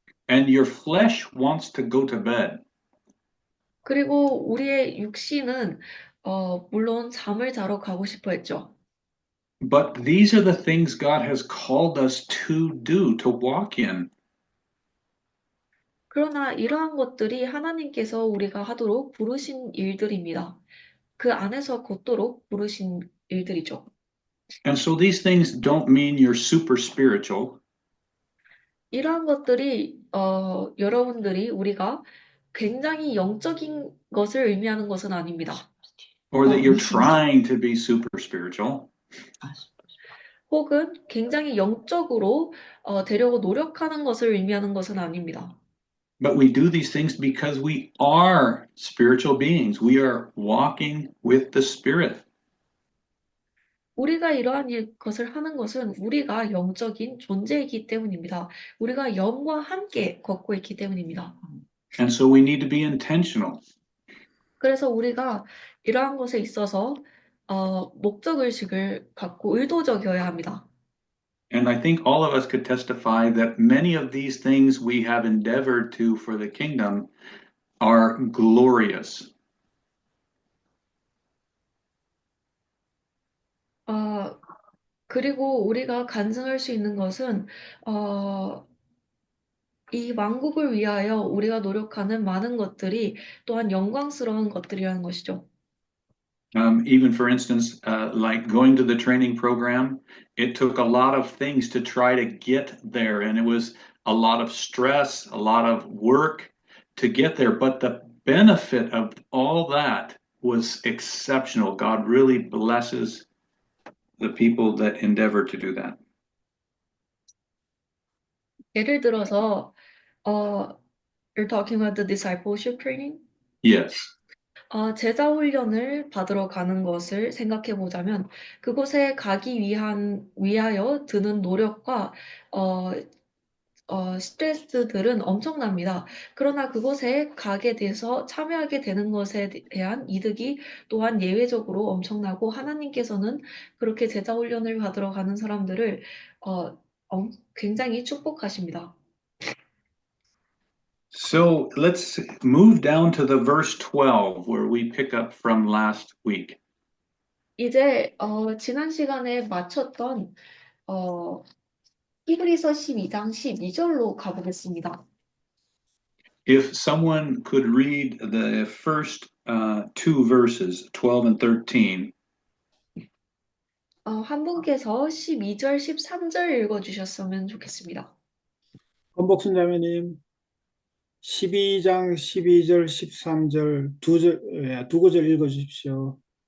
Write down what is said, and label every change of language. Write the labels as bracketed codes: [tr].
[en] And your flesh wants to go to bed. [ko] 그리고 우리의 육신은 물론 잠을 자러 가고 싶어 했죠. [en] But these are the things God has called us to do, to walk in. [ko] 그러나 이러한 것들이 하나님께서 우리가 하도록 부르신 일들입니다. 그 안에서 걷도록 부르신 일들이죠. [en] And so these things don't mean you're super spiritual. [ko] 이러한 것들이 여러분들이 우리가 굉장히 영적인 것을 의미하는 것은 아닙니다. [en] or that you're [ko] 미신적. [en] trying to be super spiritual. [ko] 혹은 굉장히 영적으로 되려고 노력하는 것을 의미하는 것은 아닙니다. [en] But we do these things because we are spiritual beings. We are walking with the Spirit. [ko] 우리가 이러한 것을 하는 것은 우리가 영적인 존재이기 때문입니다. 우리가 영과 함께 걷고 있기 때문입니다. [en] And so we need to be intentional. [ko] 그래서 우리가 이러한 것에 있어서 목적의식을 갖고 의도적이어야 합니다. [en] And I think all of us could testify that many of these things we have endeavored to for the kingdom are glorious. [ko] 그리고 우리가 간증할 수 있는 것은 이 왕국을 위하여 우리가 노력하는 많은 것들이 또한 영광스러운 것들이라는 것이죠. [en] Even for instance, like going to the training program, it took a lot of things to try to get there. And it was a lot of stress, a lot of work to get there. But the benefit of all that was exceptional. God really blesses the people that endeavor to do that. [ko] 예를 들어서 [en] you're talking about the discipleship training? Yes. [ko] 제자 훈련을 받으러 가는 것을 생각해 보자면 그곳에 가기 위하여 드는 노력과 스트레스들은 엄청납니다. 그러나 그곳에 가게 돼서 참여하게 되는 것에 대한 이득이 또한 예외적으로 엄청나고 하나님께서는 그렇게 제자 훈련을 받으러 가는 사람들을 굉장히 축복하십니다. [en] So let's move down to the verse 12 where we pick up from last week. [ko] 이제 지난 시간에 마쳤던 히브리서 12장 12절로 가보겠습니다. [en] If someone could read the first two verses, 12 and 13. [ko] 한 분께서 12절, 13절 읽어주셨으면 좋겠습니다. 권복순 자매님 12장 12절 13절 두 구절 읽어주십시오.